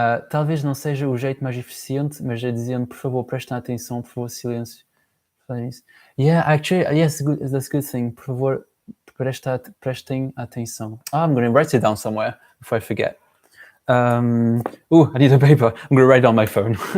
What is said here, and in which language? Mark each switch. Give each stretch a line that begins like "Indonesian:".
Portuguese: Talvez não seja o jeito mais eficiente, mas é dizendo, por favor, prestem atenção, por favor, silêncio.
English: Yeah, actually, yes, that's a good thing.
Portuguese: Por favor, prestem atenção.
English: I'm going to write it down somewhere before I forget. I need a paper. I'm going to write it on my phone.